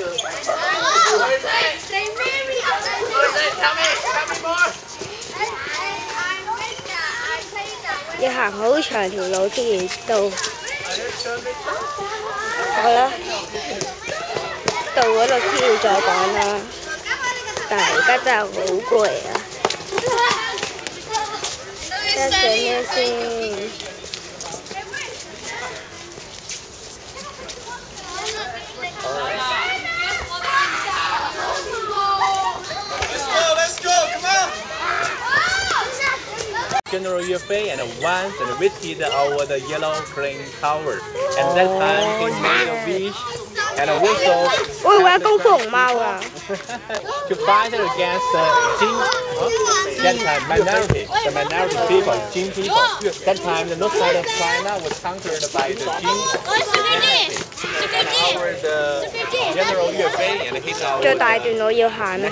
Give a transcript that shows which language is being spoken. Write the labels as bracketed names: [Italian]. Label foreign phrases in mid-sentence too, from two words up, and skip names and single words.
[Cantonese] 要行好長條路先至到。好啦，到嗰度先要再講啦。但係而家真係好攰啊！而家食咩先？ [English] General Yue and once and visited our the yellow crane tower, and that time he made a wish and also [Cantonese] 我以為功夫熊貓啊 [English] to fight against the Jin that time the minority people, Jin people. That time the north side of China was conquered by the Jin dynasty. And our the General Yue and he's our [Cantonese] 最大段路要行啊！